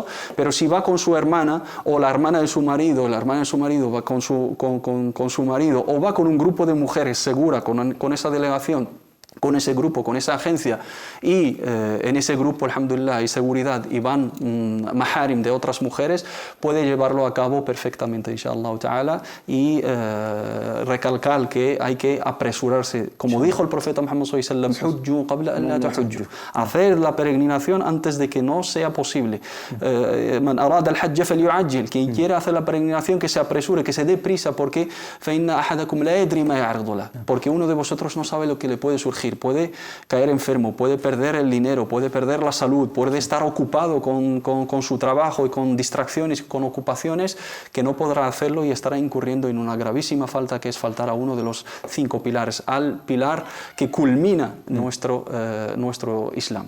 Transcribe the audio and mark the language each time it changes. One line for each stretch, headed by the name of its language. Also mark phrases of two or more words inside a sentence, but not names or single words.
Spanish: Pero si va con su hermana, o la hermana de su marido, va con su marido, o va con un grupo de mujeres segura, con esa delegación, con ese grupo, con esa agencia, y en ese grupo, alhamdulillah, hay seguridad y van maharim de otras mujeres, puede llevarlo a cabo perfectamente,
Arabic: إن شاء الله تعالى,
Spanish: y recalcar que hay que apresurarse. Como dijo el profeta Muhammad
Arabic: صلى الله عليه وسلم, حجوا قبل أن لا تحجوا,
Spanish: hacer la peregrinación antes de que no sea posible.
Arabic: من أراد الحج فليعجل,
Spanish: quien quiera hacer la peregrinación que se apresure, que se dé prisa, porque
Arabic: فإن أحدكم لا يدري ما يعرض له,
Spanish: porque uno de vosotros no sabe lo que le puede surgir. Puede caer enfermo, puede perder el dinero, puede perder la salud, puede estar ocupado con su trabajo y con distracciones, con ocupaciones, que no podrá hacerlo y estará incurriendo en una gravísima falta, que es faltar a uno de los 5 pilares, al pilar que culmina nuestro Islam.